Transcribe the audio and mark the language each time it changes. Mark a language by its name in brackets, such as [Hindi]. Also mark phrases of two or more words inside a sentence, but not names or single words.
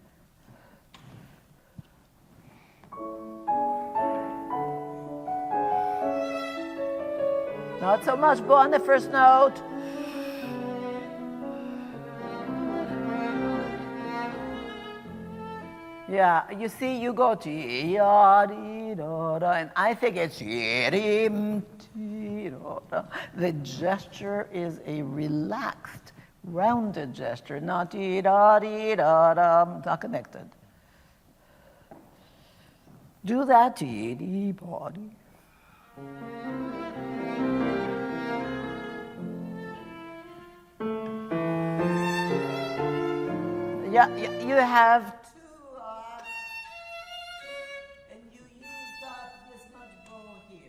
[English] Not so much bow on the first note. Yeah, you see, you go ti-ya-di-da-da, and I think it's yi-dim-ti-da-da. The gesture is a relaxed, rounded gesture, not ti-da-di-da-da, not connected. Do that, ti-di-ba-di. Yeah, you have two, and you use this much bow here.